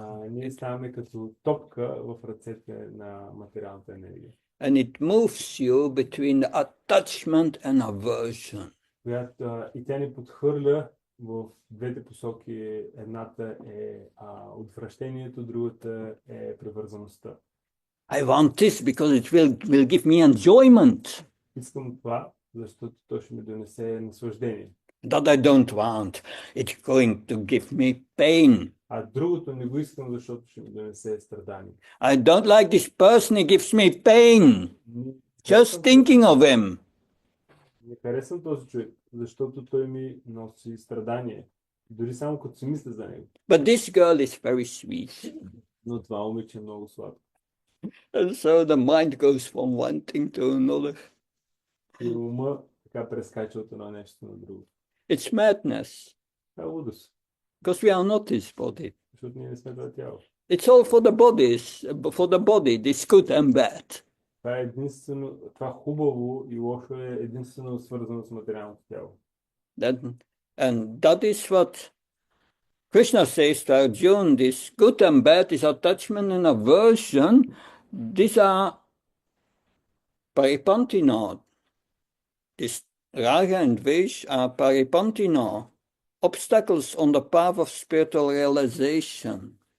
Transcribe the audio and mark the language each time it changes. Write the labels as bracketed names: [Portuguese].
[Bulgarian] Ние ставаме като топка в ръцете на материалната енергия. [English] And it moves you between the attachment and aversion. [Bulgarian] И тя ни подхвърля в двете посоки. Едната е отвращението, другата е привързаността. [English] I want this because it will give me enjoyment. [Bulgarian] Искам това, защото то ще ми донесе наслаждение. [English] That I don't want. It's going to give me pain. [Bulgarian] А другото не го искам, защото ще ми донесе страдание. [English] I don't like this person, he gives me pain. Just thinking of him. [Bulgarian] Не харесвам този човек, защото той ми носи страдание. Дори само като си мисля за него. [English] But this girl is very sweet. [Bulgarian] Но това момиче е много сладко. [English] And so the mind goes from one thing to another. [Bulgarian] И ума така прескача от едно нещо на друго. [English] It's madness. [Bulgarian] Това е лудост. [English] Because we are not his body. [Bulgarian] Защото ние не сме това тяло. [English] It's all for the body, this good and bad. [Bulgarian] Това е единствено, това хубаво и лошо е единствено свързано с материалното тяло. [English] And that is what Krishna says to Arjuna, this good and bad, this attachment and aversion, these are paripantino. This raga and dvesh are paripantino, obstacles on the path of spiritual realization.